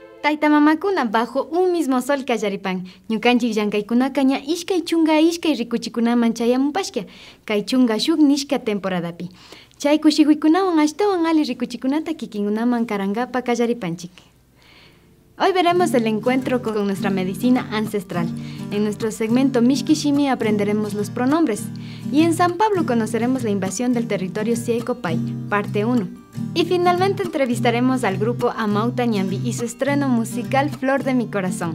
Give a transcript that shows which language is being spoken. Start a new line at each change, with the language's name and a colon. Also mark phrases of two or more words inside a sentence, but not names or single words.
Quechua: Taita mamakuna
Spanish: bajo un mismo sol
Quechua: kallaripan. Ñukanchik llankaykunakaña ishkay chunga ishkay rikuchikunaman chayamupashka. Kay chunga shuk nishka temporadapi. Chay kushikuykunawan ashtawan ali rikuchikunata kikinkunaman karangapa kallaripanchik.
Spanish: Hoy veremos el encuentro con nuestra medicina ancestral. En nuestro segmento Mishki Shimi aprenderemos los pronombres. Y en San Pablo conoceremos la invasión del territorio Siecopay, parte 1. Y finalmente entrevistaremos al grupo Amauta Ñambi y su estreno musical Flor de mi Corazón.